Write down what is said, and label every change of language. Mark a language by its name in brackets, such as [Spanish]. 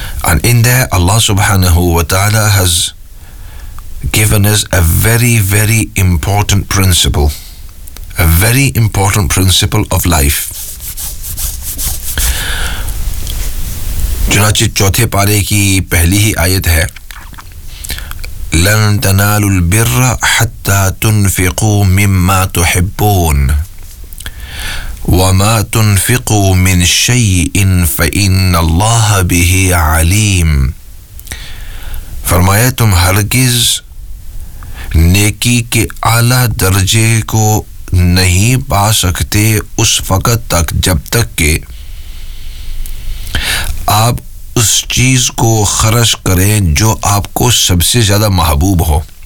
[English] and in there Allah subhanahu wa ta'ala has given us a very important principle a very important principle of life [Urdu] چنانچہ چوتھے پارے کی پہلی ہی آیت ہے [Arabic] لن تنالوا البر حتى تنفقوا مما تحبون وما تنفقوا من شيء فإن الله به عليم. [Urdu] فرمایا تم ہرگز نیکی کے اعلیٰ درجے کو نہیں پا سکتے اس وقت تک جب تک کہ آپ اس چیز کو خرچ کریں جو آپ کو سب سے زیادہ محبوب ہو.